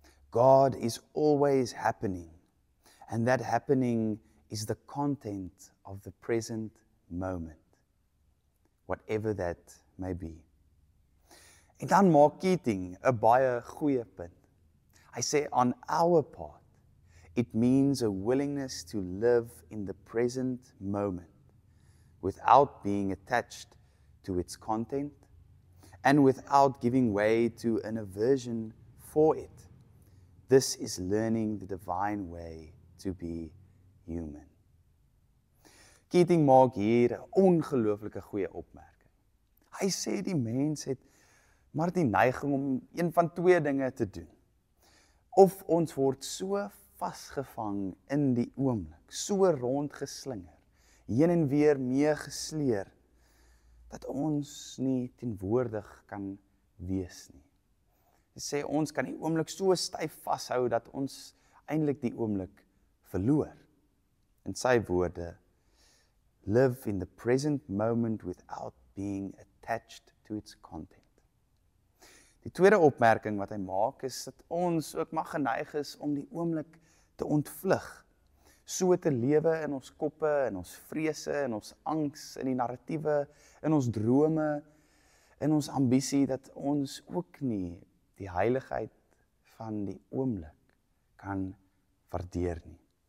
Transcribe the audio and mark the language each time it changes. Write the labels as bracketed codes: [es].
[en] God is always happening, and that happening is the content of the present moment, whatever that may be. [af] En dan maak Keating 'n baie goeie punt. Hy sê, [en] on our part, it means a willingness to live in the present moment without being attached to its content and without giving way to an aversion for it. This is learning the divine way to be human. [af] Keating maak hier 'n ongelooflike goeie opmerking. Hy sê die mens het maar die neiging om een van twee dinge te doen. Of ons word so vasgevang in die oomblik, so rondgeslinger, heen en weer meegesleer, dat ons nie teenwoordig kan wees nie. Hy sê ons kan die oomblik so styf vashou dat ons eintlik die oomblik verloor. In sy woorde, [en] live in the present moment without being attached to its content. [af] Die tweede opmerking wat hy maak is dat ons ook mag geneig is om die oomblik te ontvlug, so te lewe in ons koppe, in ons vrese, in ons angs, in die narratiewe, in ons drome, in ons ambisie, dat ons ook nie die heiligheid van die oomblik kan waardeer nie.